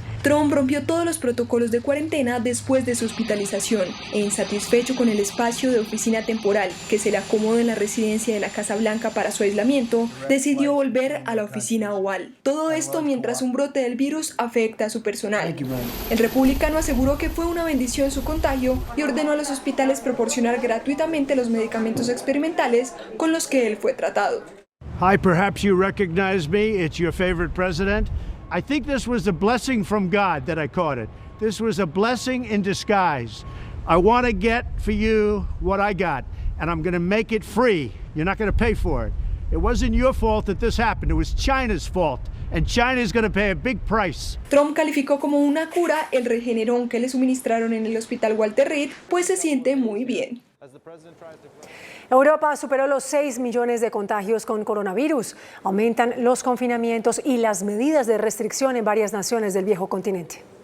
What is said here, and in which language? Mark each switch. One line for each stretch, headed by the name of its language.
Spanish: Trump rompió todos los protocolos de cuarentena después de su hospitalización e, insatisfecho con el espacio de oficina temporal que se le acomoda en la residencia de la Casa Blanca para su aislamiento, decidió volver a la oficina Oval. Todo esto mientras un brote del virus afecta a su personal. El republicano aseguró que fue una bendición su contagio y ordenó a los hospitales proporcionar gratuitamente los medicamentos experimentales con los que él fue tratado.
English: Hi, perhaps you recognize me. It's your favorite president. I think this was a blessing from God that I caught it. This was a blessing in disguise. I want to get for you what I got, and I'm going to make it free. You're not going to pay for it. It wasn't your fault that this happened. It was China's fault, and China is going to pay a big price.
Spanish: Trump calificó como una cura el Regeneron que le suministraron en el hospital Walter Reed, pues se siente muy bien. Europa superó los 6 millones de contagios con coronavirus. Aumentan los confinamientos y las medidas de restricción en varias naciones del viejo continente.